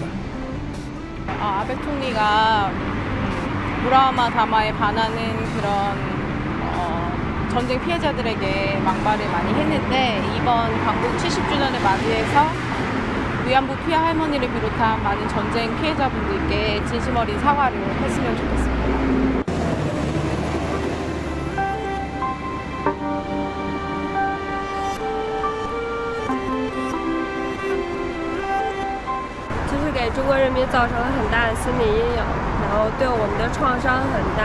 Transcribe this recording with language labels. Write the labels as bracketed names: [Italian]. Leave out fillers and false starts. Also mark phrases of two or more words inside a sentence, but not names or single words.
[Korean] 아베 총리가 무라마 다마에 반하는 그런 전쟁 피해자들에게 막말을 많이 했는데, 이번 광복 70주년을 맞이해서 위안부 피해 할머니를 비롯한 많은 전쟁 피해자분들께 진심 어린 사과를 했으면 좋겠습니다. [Chinese] 就是给中国人民造成了很大的心理阴影，然后对我们的创伤很大。